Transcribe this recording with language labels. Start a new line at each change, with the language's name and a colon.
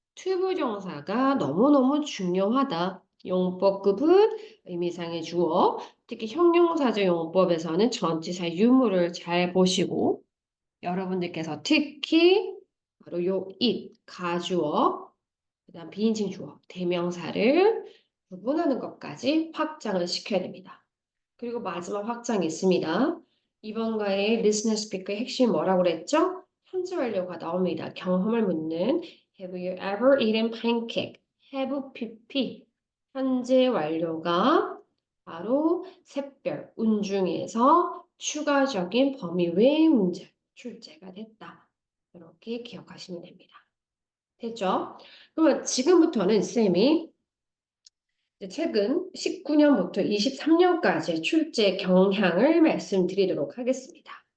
Korean: 투부정사가 너무너무 중요하다. 용법급은 의미상의 주어, 특히 형용사적 용법에서는 전치사 유무를 잘 보시고 여러분들께서 특히 바로 요 it, 가주어, 그다음 비인칭 주어, 대명사를 구분하는 것까지 확장을 시켜야 됩니다. 그리고 마지막 확장이 있습니다. 이번가의 listener speaker의 핵심이 뭐라고 그랬죠? 현재 완료가 나옵니다. 경험을 묻는
English: Have you ever eaten pancake? Have PP.
Korean: 현재 완료가 바로 샛별, 운중에서 추가적인 범위 외의 문제, 출제가 됐다. 이렇게 기억하시면 됩니다. 됐죠? 그러면 지금부터는 쌤이 최근 19년부터 23년까지의 출제 경향을 말씀드리도록 하겠습니다.